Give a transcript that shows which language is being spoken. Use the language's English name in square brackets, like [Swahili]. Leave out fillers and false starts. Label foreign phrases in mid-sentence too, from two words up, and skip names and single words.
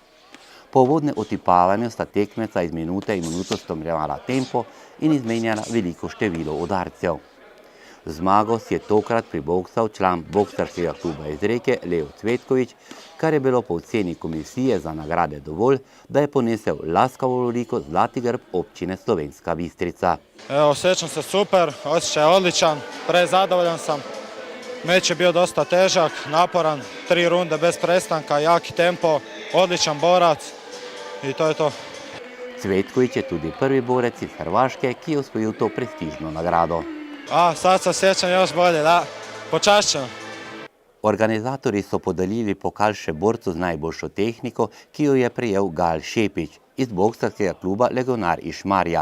[Slovenian] Po uvodnem otipavanju sta tekmeca iz minute in minuto stopnjevala tempo in izmenjala veliko število udarcev. Zmago si je tokrat priboksal član boksarskega kluba iz Reke Leo Cvetković, kar je bilo po oceni komisije za nagrade dovolj, da je ponesel laskavo lovoriko zlati grb občine Slovenska Bistrica. [Croatian] Osjećam se super, osjećaj je odličan, prezadovoljan sam. Meč je bio dosta težak, naporan, 3 runde bez prestanka, jaki tempo, odličan borac i to je to. [Slovenian] Cvetković je tudi prvi borec iz Hrvaške, ki je osvojil to prestižno nagrado. [Croatian] Sad se osjećam još bolje, da, počašćeno. [Slovenian] Organizatorji so podelili pokal še borcu z najboljšo tehniko, ki jo je prejel Gal Šepić iz boksarskega kluba Legionar iz Šmarja.